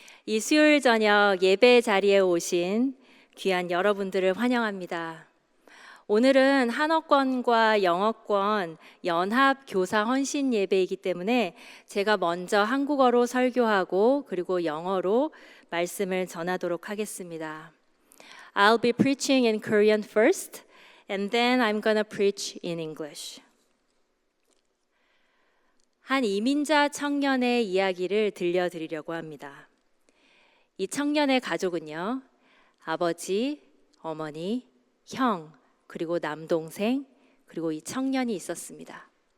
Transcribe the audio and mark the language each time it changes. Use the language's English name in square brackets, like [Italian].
[Korean] 이 수요일 저녁 예배 자리에 오신 귀한 여러분들을 환영합니다. 오늘은 한어권과 영어권 연합 교사 헌신 예배이기 때문에 제가 먼저 한국어로 설교하고 그리고 영어로 말씀을 전하도록 하겠습니다. [English] I'll be preaching in Korean first and then I'm gonna preach in English. [Korean] 한 이민자 청년의 이야기를 들려드리려고 합니다. 이 청년의 가족은요, 아버지, 어머니, 형, 그리고 남동생, 그리고 이 청년이 있었습니다.